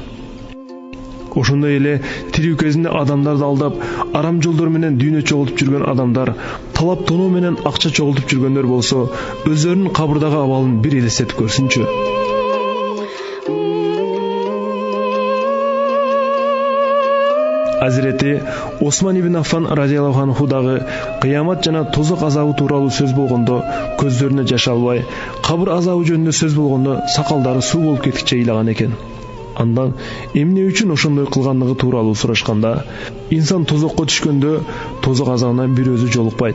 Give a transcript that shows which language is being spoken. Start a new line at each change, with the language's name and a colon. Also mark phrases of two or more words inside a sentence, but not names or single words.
Kyrgyz: Ошондой эле тирүү кезинде адамдарды алдап, арам жолдор менен дүйнө чогултуп жүргөн адамдар, талап тоноо менен акча чогултуп жүргөндөр болсо, өздөрүнүн кабырдагы абалын бир элестетип көрсүнчү. Азирети Осман ибн Аффан
Arabic: رضي الله عنه
Kyrgyz: дагы кыямат жана тозок азабы тууралуу сөз болгондо көздөрүнө жаш албай, кабыр азабы жөнүндө сөз болгондо сакалдары суу болуп кеткиче ыйлаган экен. Андан эмне үчүн ошондой кылгандыгы тууралуу сурашканда, инсан тозокко түшкөндө тозок азабына бир өзү жолукпайт.